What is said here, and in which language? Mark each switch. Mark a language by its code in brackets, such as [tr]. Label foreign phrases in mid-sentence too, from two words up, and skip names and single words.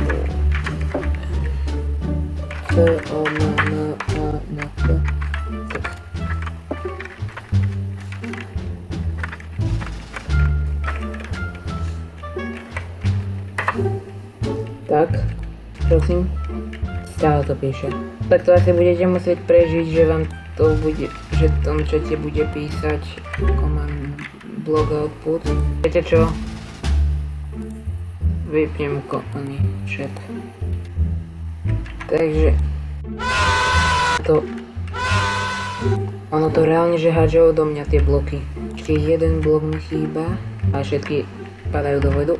[sk] Tak, prosím, stále to píše. Tak to asi budete musieť prežiť, že vám to bude, že v tom čate bude písať [en] command block output. [sk] Viete čo? Vypnem chat. Takže ono to reálne, že hádže odo mňa tie bloky. Ešte jeden blok mi chýba a všetky padajú do vodu.